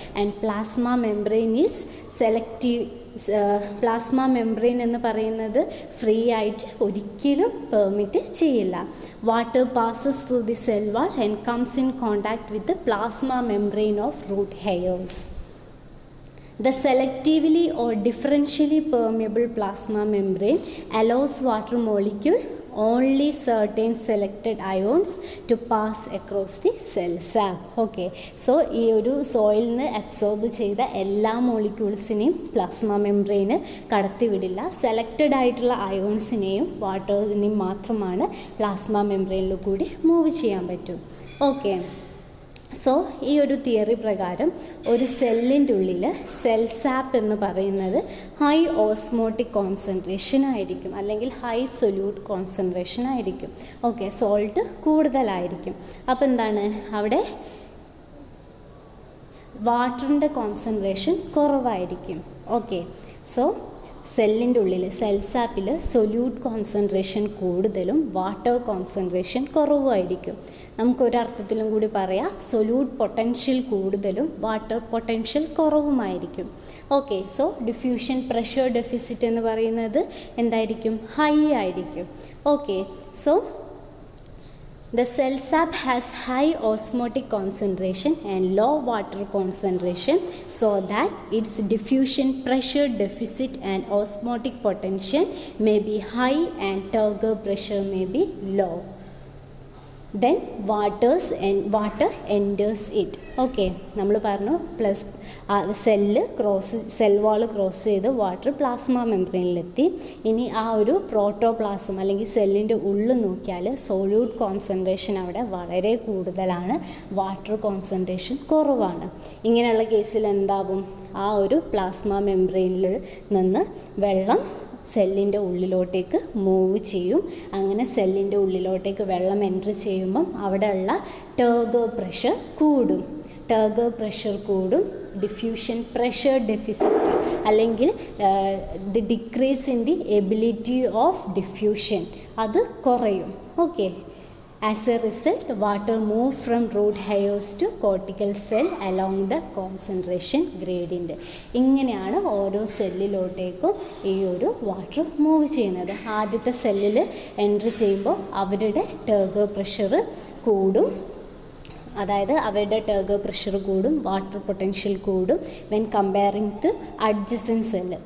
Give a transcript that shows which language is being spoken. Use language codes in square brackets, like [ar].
[en] And plasma membrane is selective. [ml] Plasma membrane എന്ന് പറയുന്നത് free ആയിട്ട് ഒരിക്കലും പെർമിറ്റ് ചെയ്യില്ല. [en] Water passes through the cell wall and comes in contact with the plasma membrane of root hairs. The selectively or differentially permeable plasma membrane allows water molecule only certain selected ions to pass across the cell sap. [ml] Okay, so ഈ ഒരു soil നിന്ന് absorb ചെയ്ത എല്ലാ മോളിക്യൂൾസിനെയും plasma membrane കടത്തിവിടില്ല. Selected ആയിട്ടുള്ള അയോൺസിനെയും വാട്ടേഴ്സിനെയും മാത്രമാണ് plasma മെംബ്രെയിനിൽ കൂടി move ചെയ്യാൻ പറ്റും. ഓക്കെ, സോ ഈ ഒരു തിയറി പ്രകാരം ഒരു സെല്ലിൻ്റെ ഉള്ളിൽ സെൽ സാപ്പ് എന്ന് പറയുന്നത് ഹൈ ഓസ്മോട്ടിക് കോൺസെൻട്രേഷൻ ആയിരിക്കും, അല്ലെങ്കിൽ ഹൈ സൊല്യൂട്ട് കോൺസെൻട്രേഷൻ ആയിരിക്കും. ഓക്കെ, സോൾട്ട് കൂടുതലായിരിക്കും. അപ്പോൾ എന്താണ്, അവിടെ വാട്ടറിൻ്റെ കോൺസെൻട്രേഷൻ കുറവായിരിക്കും. ഓക്കെ, സോ സെല്ലിൻ്റെ ഉള്ളിൽ സെൽ സാപ്പിൽ സൊല്യൂട്ട് കോൺസെൻട്രേഷൻ കൂടുതലും വാട്ടർ കോൺസെൻട്രേഷൻ കുറവായിരിക്കും. നമുക്കൊരർത്ഥത്തിലും കൂടി പറയാം, സൊല്യൂട്ട് പൊട്ടൻഷ്യൽ കൂടുതലും water potential കുറവുമായിരിക്കും. Okay, so diffusion pressure deficit എന്ന് പറയുന്നത് എന്തായിരിക്കും, ഹൈ ആയിരിക്കും. [en] Okay, so the cell sap has high osmotic concentration and low water concentration, so that its diffusion pressure deficit and osmotic potential may be high and turgor pressure may be low. Then water enters it. [ml] Okay, നമ്മൾ പറഞ്ഞു cell wall cross ചെയ്ത് water plasma മെംബ്രെയിനിലെത്തി. ഇനി ആ ഒരു protoplasm അല്ലെങ്കിൽ സെല്ലിൻ്റെ ഉള്ളിൽ നോക്കിയാൽ സോല്യൂട്ട് കോൺസെൻട്രേഷൻ അവിടെ വളരെ കൂടുതലാണ്, വാട്ടർ കോൺസെൻട്രേഷൻ കുറവാണ്. ഇങ്ങനെയുള്ള കേസിൽ എന്താവും, ആ ഒരു പ്ലാസ്മ മെംബ്രെയിനിൽ നിന്ന് വെള്ളം സെല്ലിൻ്റെ ഉള്ളിലോട്ടേക്ക് മൂവ് ചെയ്യും. അങ്ങനെ സെല്ലിൻ്റെ ഉള്ളിലോട്ടേക്ക് വെള്ളം എൻട്രി ചെയ്യുമ്പം അവിടെയുള്ള ടർഗർ പ്രഷർ കൂടും. ടർഗർ പ്രഷർ കൂടും, ഡിഫ്യൂഷൻ പ്രഷർ ഡെഫിസിറ്റ് അല്ലെങ്കിൽ [en] the decrease in the ability of diffusion [ml] അത് കുറയും. [en] Okay, as a result water move from root hairs to cortical cell along the concentration gradient. [ml] ഇങ്ങനെയാണ് ഓരോ സെല്ലിലോട്ടേക്കും ഈ ഒരു വാട്ടർ മൂവ് ചെയ്യുന്നത്. ആദ്യത്തെ സെല്ലിൽ എൻട്രി ചെയ്യുമ്പോൾ അവരുടെ ടർഗർ പ്രഷർ കൂടും, അതായത് അവരുടെ ടർഗർ പ്രഷർ കൂടും, വാട്ടർ പൊട്ടൻഷ്യൽ കൂടും [en] When comparing to adjacent cell.